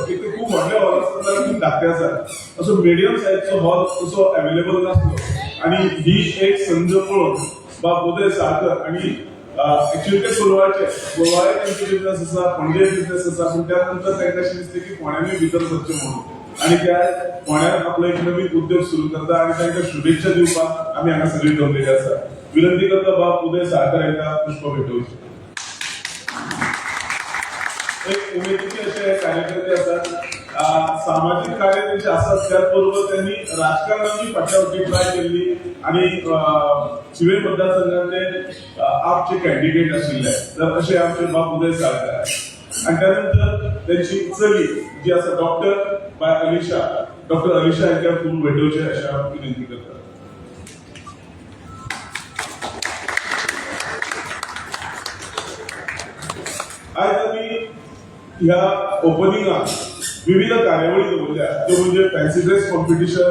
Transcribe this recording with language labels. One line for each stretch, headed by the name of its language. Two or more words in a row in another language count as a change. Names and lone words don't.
Konkani: एक तर खूप व्हडले हॉल आसता जाल्यार खूप धाकटे आसात. असो मिडियम सायजचो हॉल तसो अवेलेबल नासलो आणि ही एक संद पळोवन बाब उदय साळकर आणि ऍक्च्युअली ते कोलवाळे त्यांचे बिझनेस आसा, पणजे बिझनेस आसा, पण त्यानंतर तांकां अशें दिसलें की फोंड्यांनी भितर सरचें म्हणून आणि त्या फोंड्यान आपलो एक नवीन उद्योग सुरू करता आणि तांकां शुभेच्छा दिवपाक आमी हांगा सगळीं जमलेली आसा. विनंती करता बाब उदय साळकर हांकां पुष्प भेटोवचें.
Marathi: एक उमेदीचे असे कार्यकर्ते असतात. सामाजिक कार्य त्यांचे असतात त्याचबरोबर त्यांनी राजकारणाची फाटल्यावरची ट्राय केली आणि शिवे मतदारसंघात ते आपचे कॅन्डिडेट आशिल्ले तर असे आमचे बाब उदय साळकर आणि त्यानंतर त्यांची चली जी आसा डॉक्टर अलिशा यांच्या फूल भेटोवचे अशा विनंती करतात.
Konkani: आज आम्ही ह्या ओपनिंगात विविध कार्यावळी दवरल्या त्यो म्हणजे
English: fancy dress competition,